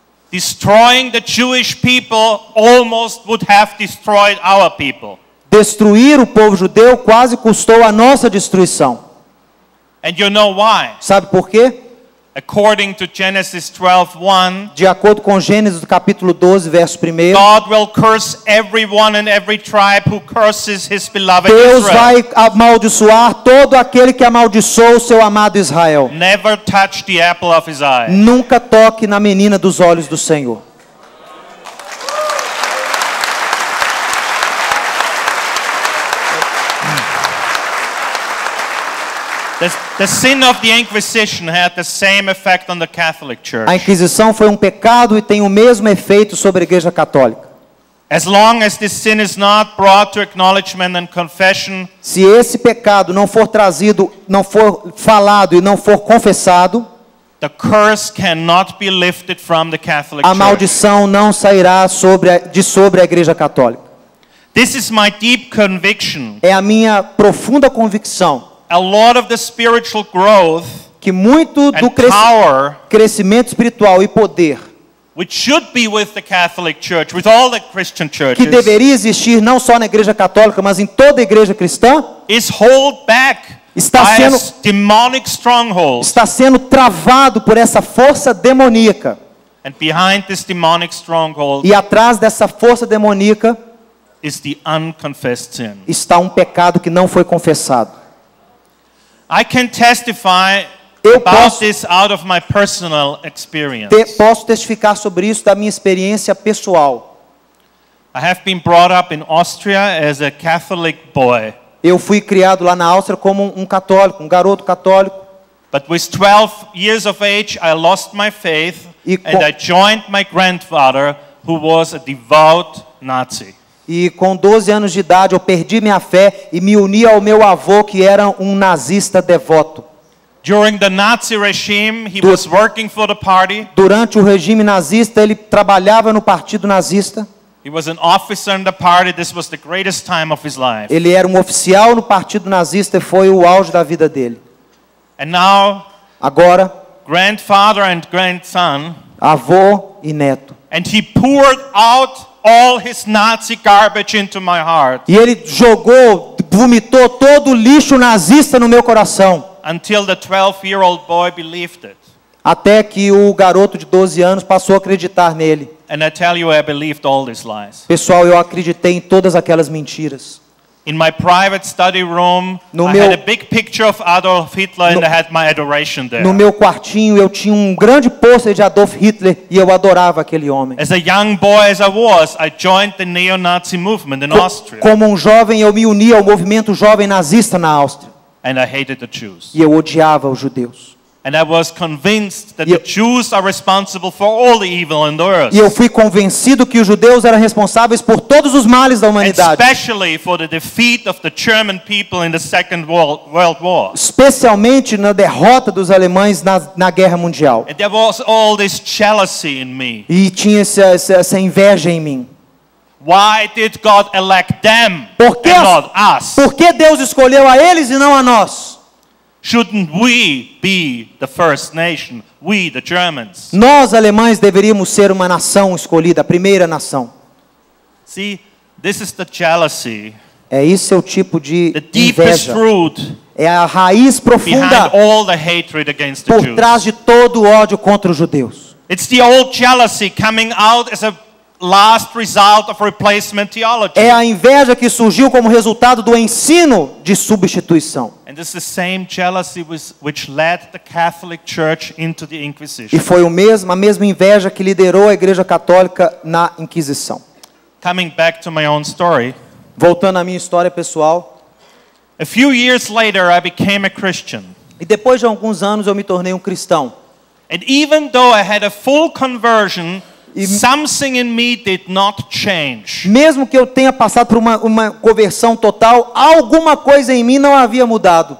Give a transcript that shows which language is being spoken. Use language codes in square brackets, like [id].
[en] Destroying the Jewish people almost would have destroyed our people. [pt] Destruir o povo judeu quase custou a nossa destruição. [en] And you know why? [pt] Sabe por quê? [en] According to Genesis 12:1, [pt] de acordo com Gênesis capítulo 12, verso 1, [en] God will curse everyone and every tribe who curses his beloved [pt] Deus Israel. vai amaldiçoar todo aquele que amaldiçoou o seu amado Israel. [en] Never touch the apple of his eye. [pt] Nunca toque na menina dos olhos do Senhor. [en] The sin of the Inquisition had the same effect on the Catholic Church. [pt] A Inquisição foi um pecado e tem o mesmo efeito sobre a Igreja Católica. [en] As long as this sin is not brought to acknowledgement and confession, [pt] se esse pecado não for trazido, não for falado e não for confessado, [en] the curse cannot be lifted from the Catholic [pt] a [en] Church. [pt] maldição não sairá sobre a Igreja Católica. [en] This is my deep conviction. [pt] É a minha profunda convicção. [en] A lot of the spiritual growth [pt] que muito do crescimento espiritual e poder [en] which should be with the Catholic Church, with all the Christian churches, [pt] que deveria existir não só na Igreja Católica, mas em toda a Igreja cristã, [en] is held back by a demonic stronghold. [pt] Está sendo travado por essa força demoníaca. [en] And behind this demonic stronghold, [pt] e atrás dessa força demoníaca [en] is the unconfessed sin. [pt] Está um pecado que não foi confessado. [en] I can testify about this out of my personal experience. [pt] Posso testificar sobre isso da minha experiência pessoal. [en] I have been brought up in Austria as a Catholic boy. [pt] Eu fui criado lá na Áustria como um católico, um garoto católico. [en] But with 12 years of age, I lost my faith and I joined my grandfather, who was a devout Nazi. [pt] E com 12 anos de idade eu perdi minha fé e me uni ao meu avô que era um nazista devoto. [en] During the Nazi regime, he was working for the party. [pt] Durante o regime nazista, ele trabalhava no partido nazista. [en] He was an officer in the party. This was the greatest time of his life. [pt] Ele era um oficial no partido nazista e foi o auge da vida dele. [en] And now, [pt] Agora, [en] grandfather and grandson, [pt] avô e neto. [en] and he poured out all his Nazi garbage into my heart [pt] E ele vomitou todo o lixo nazista no meu coração. [en] until the 12-year-old boy believed it. [pt] Até que o garoto de 12 anos passou a acreditar nele. [en] And I tell you, I believed all these lies. [pt] Pessoal, eu acreditei em todas aquelas mentiras. [en] In my private study room, [pt] No [en] I [pt] meu- [en] had a big picture of Adolf Hitler and I had my adoration there. [pt] No meu quartinho eu tinha um grande pôster de Adolf Hitler e eu adorava aquele homem. [en] As a young boy as I was, I joined the neo-Nazi movement in Austria. [pt] Como um jovem, eu me uni ao movimento jovem nazista na Áustria. [en] And I hated the Jews. [pt] E eu odiava os judeus. [en] And I was convinced that [pt] E [en] the Jews are responsible for all the evil in the earth. [pt] E eu fui convencido que os judeus eram responsáveis por todos os males da humanidade. [en] Especially for the defeat of the German people in the Second World War. [pt] Especialmente na derrota dos alemães na Guerra Mundial. [en] And there was all this jealousy in me. [pt] E tinha essa inveja em mim. [en] Why did God elect them [pt] Por que, [en] and not us? [pt] por que Deus escolheu a eles e não a nós? [en] Shouldn't we be the first nation? We, the Germans. [pt] Nós, alemães, deveríamos ser uma nação escolhida, a primeira nação. [en] See, this is the jealousy, [pt] Esse é o tipo de [en] the deepest [pt] inveja. [en] root [pt] É a raiz [en] behind [pt] profunda [en] all the hatred against the [pt] por [en] Jews. [pt] trás de todo o ódio contra os judeus. [en] It's the old jealousy coming out as a last result of replacement theology. [pt] É a inveja que surgiu como resultado do ensino de substituição. [en] And this is the same jealousy which led the Catholic Church into the [pt] E [en] Inquisition. [pt] foi a mesma inveja que liderou a Igreja Católica na Inquisição. [en] Coming back to my own story, [pt] Voltando à minha história pessoal, [en] a few years later I became a Christian. [pt] e depois de alguns anos eu me tornei um cristão. [en] And even though I had a full conversion, [pt] E- [en] something in me did not change. [pt] Mesmo que eu tenha passado por uma conversão total, alguma coisa em mim não havia mudado.